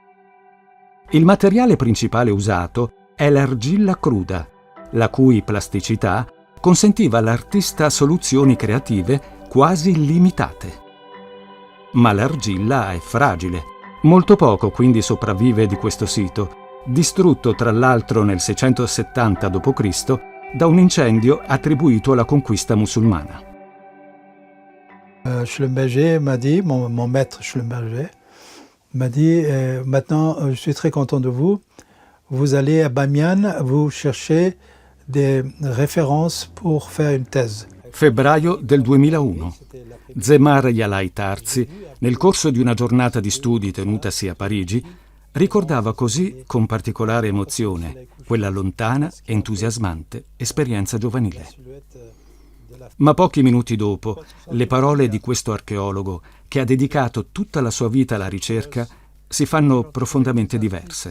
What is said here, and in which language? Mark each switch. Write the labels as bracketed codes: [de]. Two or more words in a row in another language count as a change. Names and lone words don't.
[it] Il materiale principale usato è l'argilla cruda, la cui plasticità consentiva all'artista soluzioni creative quasi illimitate. Ma l'argilla è fragile, molto poco quindi sopravvive di questo sito, distrutto tra l'altro nel 670 d.C. da un incendio attribuito alla conquista musulmana. [fr] Schlumberger m'a dit, mon maître Schlumberger, m'a dit maintenant je suis très content de vous. Vous allez à Bamiyan, vous cherchez des références pour faire une thèse. [it] Febbraio del 2001. Zemar Yalai Tarzi, nel corso di una giornata di studi tenutasi a Parigi, ricordava così con particolare emozione quella lontana, entusiasmante esperienza giovanile. Ma pochi minuti dopo, le parole di questo archeologo, che ha dedicato tutta la sua vita alla ricerca, si fanno profondamente diverse.